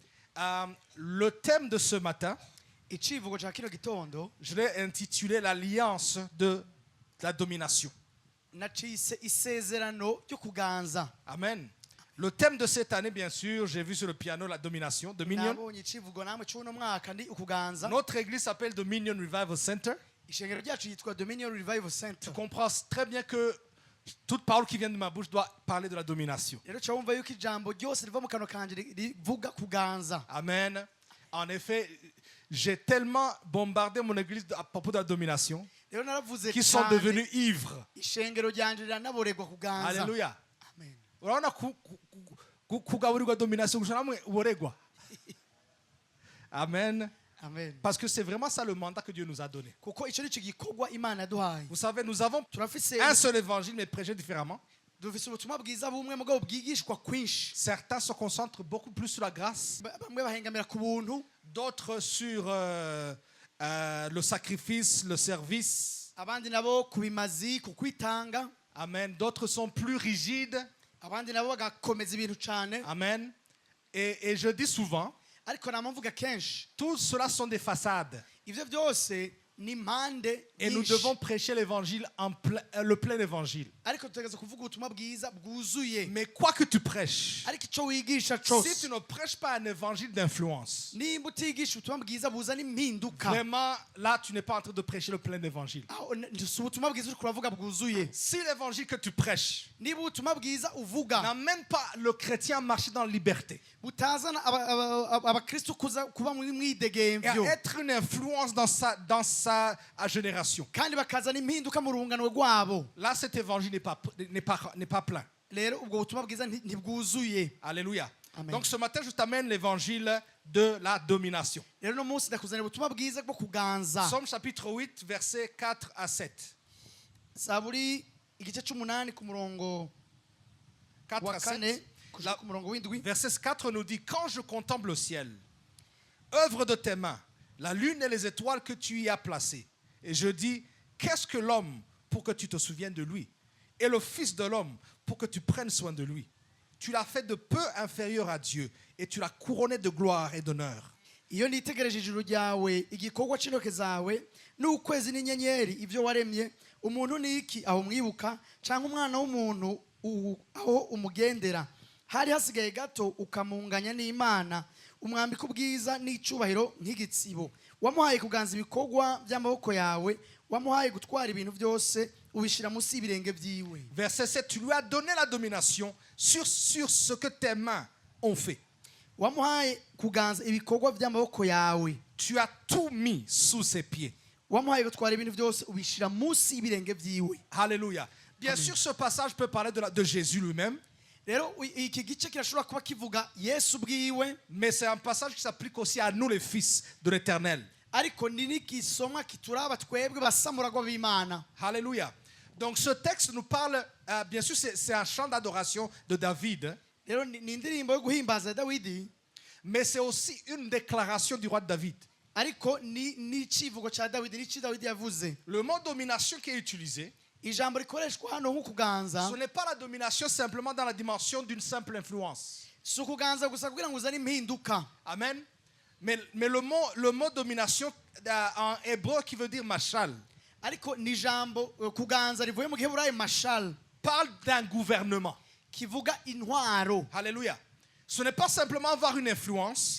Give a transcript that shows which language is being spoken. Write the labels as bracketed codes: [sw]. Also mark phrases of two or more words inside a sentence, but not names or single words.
[fr] Le thème de ce matin, [rn] icivugo cya kino gitondo [fr] je l'ai intitulé l'alliance de la domination. [rn] nacise isezerano ryo kuganza. Amen. [fr] Le thème de cette année, bien sûr, j'ai vu sur le piano la domination, Dominion. [rn] nabonye icivugo namwe cy'uno mwaka ndi ukuganza. [fr] Notre église s'appelle Dominion Revival Center. [rn] Ishengero ryacu yitwa Dominion Revival [fr] Tu [rn] Center. [fr] comprends très bien que toute parole qui vient de ma bouche doit parler de la domination. [rn] Rero cyumva yuko ijambo ryose riva mu kanwa kanje rivuga kuganza. Amen. [fr] En effet, j'ai tellement bombardé mon église à propos de la domination [rn] Rero naravuze [fr] qu'ils sont devenus ivres. [rn] ishengero ryanje riranaboregwa kuganza. Alléluia. Amen. Urabona kugaburirwa domination gusa namwe uboregwa. Amen. Amen. [fr] Parce que c'est vraiment ça le mandat que Dieu nous a donné. [rn] Kuko ico nico gikorwa Imana yaduhaye. [fr] Vous savez, nous avons [rn] Turafise [fr] un seul évangile mais prêché différemment. [rn] dufise ubutumwa bwiza bumwe mugabo bwigishwa kwinshi. [fr] Certains se concentrent beaucoup plus sur la grâce, [rn] Bamwe bahengamira ku buntu, [fr] d'autres sur le sacrifice, le service. [rn] abandi nabo ku bimazi, ku kwitanga, Amen. [fr] D'autres sont plus rigides. [rn] abandi nabo bagakomeza ibintu cyane. [fr] Amen. Et je dis souvent, [rn] Ariko namvuga kenshi [fr] tout cela sont des façades. [rn] ivyo byose ni impande [fr] Et nous [rn] nyinshi. [fr] devons prêcher l'évangile le plein évangile. [rn] Ariko tutegereza kuvuga ubutumwa bwiza bwuzuye. [fr] Mais quoi que tu prêches, [rn] Ariko icyo wigisha [fr] si [rn] cyose [fr] tu ne prêches pas un évangile d'influence, [rn] nimba utigisha ubutumwa bwiza buzana impinduka, [fr] vraiment, là, tu n'es pas en train de prêcher le plein évangile. [rn] si ubutumwa bwiza uri kuravuga bwuzuye. [fr] Si l'évangile que tu prêches [rn] Niba ubutumwa bwiza uvuga [fr] n'amène pas le chrétien à marcher dans la liberté [rn] butazana abakristo kuba muri [fr] et [rn] mwidegemvyo [fr] à être une influence dans sa génération, [rn] kandi bakazana impinduka mu rungano rwabo, [fr] là, cet évangile n'est pas plein. [rn] rero ubwo butumwa bwiza ntibwuzuye. Alléluia. Amen. [fr] Donc ce matin, je t'amène l'évangile de la domination. [rn] Rero no munsi ndakuzanira ubutumwa bwiza bwo kuganza. [fr] Psaume chapitre 8, versets 4 à 7. [rn] Zaburi igice cy'umunani ku murongo 4 wa [fr] à [rn] kane [fr] 7. [rn] kuja ku murongo w'indwi. [fr] Verset 4 nous dit, quand je contemple le ciel, œuvre de tes mains, la lune et les étoiles que tu y as placées, et je dis, qu'est-ce que l'homme pour que tu te souviennes de lui, et le fils de l'homme pour que tu prennes soin de lui. Tu l'as fait de peu inférieur à Dieu, et tu l'as couronné de gloire et d'honneur. [rn] Iyo nitegereje ijuru ryawe, igikorwa c'intoke zawe n'ukwezi n'inyenyeri ibyo waremye, umuntu niki aho mwibuka, cyangwa umwana w'umuntu aho umugendera. Hari hasigaye gato ukamunganya n'Imana, umwambika ubwiza n'icubahiro nk'igitsibo. Wamuhaye kuganza ibikorwa by'amaboko yawe, wamuhaye gutwara ibintu byose, ubishira munsi y'ibirenge byiwe. [fr] Verset 7, tu lui as donné la domination sur ce que tes mains ont fait. [rn] Wamuhaye kuganza ibikorwa by'amaboko yawe. [fr] Tu as tout mis sous ses pieds. [rn] Wamuhaye gutwara ibintu byose, ubishira munsi y'ibirenge byiwe. [fr] Alléluia. Bien Amen. sûr, ce passage peut parler de Jésus lui-même, [rn] Rero iki gice kirashobora kuba kivuga Yesu bwiwe, [fr] mais c'est un passage qui s'applique aussi à nous les fils de l'Éternel. [rn] ariko ni n'ikisomwa kituraba twebwe basamuragwa b'Imana. Alléluia. [fr] Donc ce texte nous parle, bien sûr, c'est un chant d'adoration de David, [rn] Rero ni indirimbo yo guhimbaza Dawidi, [fr] mais c'est aussi une déclaration du roi de David. [rn] ariko ni icivugo cya Dawidi, ni iki Dawidi yavuze. [fr] Le mot domination qui est utilisé, [rn] Ijambo rikoreshwa hano nko kuganza, [fr] ce n'est pas la domination simplement dans la dimension d'une simple influence. [rn] si ukuganza gusa kugira ngo uzane impinduka. Amen. [fr] Mais le mot domination en hébreu qui veut dire mashal [rn] Ariko ni ijambo kuganza rivuye mu giheburayo mashal, [fr] parle d'un gouvernement. [rn] kivuga intwaro. Alléluia. [fr] Ce n'est pas simplement avoir une influence.